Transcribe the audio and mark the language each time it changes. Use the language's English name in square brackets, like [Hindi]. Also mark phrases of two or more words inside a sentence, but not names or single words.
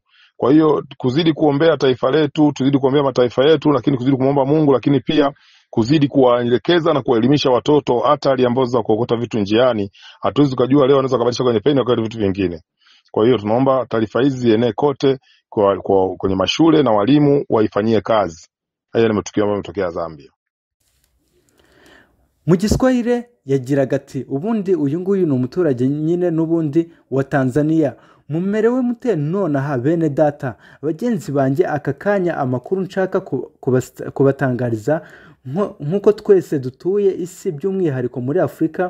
[Swahili] Kwa hiyo kuzidi kuombea taifa letu, tuzidi kuombea mataifa yetu, lakini kuzidi kumwomba Mungu, lakini pia kuzidi kuwaelekeza na kuelimisha watoto hatari ambazo za kuokota vitu njiani. Hatuwezi kujua leo anaweza kubadilisha kwenye peni kwa vitu vingine. Kwa hiyo tunaomba taarifa hizi zienee kote kwenye mashule na walimu waifanyie kazi. Haya ni matukio ambayo yametokea Zambia. [Kinyarwanda] Mu Giswahili yagiraga ati ubundi uyu nguyu ni umuturage nyine n'ubundi wa Tanzania. Mumerewe mute nonaha bene data bagenzi banjye, aka kanya amakuru nshaka kubatangariza nkuko twese dutuye isi by'umwihariko muri Afrika.